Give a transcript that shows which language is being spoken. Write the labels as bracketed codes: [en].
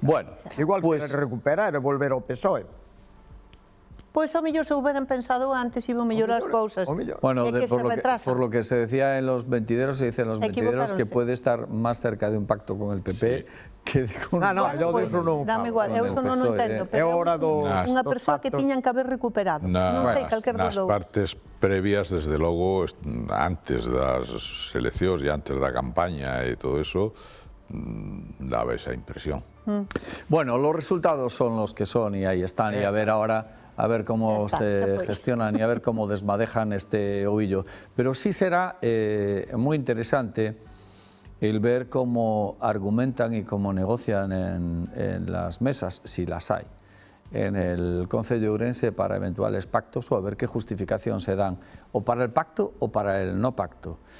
[gl] Bueno, igual que recuperar e volver ao PSOE. Pois ao mellor se hubieran pensado antes iba mellorar as cousas. [es] Bueno, por lo que se decía en los mentideros, se dice en los mentideros que puede estar más cerca de un pacto con el PP que de con... yo de eso non... [gl] Dame igual, eu eso non entendo, pero é unha persoa que tiñan que haber recuperado. Non sei, calquer dos dous. Nas partes previas, desde logo, antes das eleccións e antes da campaña e todo eso, daba esa impresión. [es] Bueno, los resultados son los que son y ahí están, y a ver ahora... a ver cómo se gestionan y a ver cómo desmadejan este ovillo. Pero sí será muy interesante el ver cómo argumentan y cómo negocian en las mesas, si las hay, en el Concello de Ourense para eventuales pactos, o a ver qué justificación se dan, o para el pacto o para el no pacto.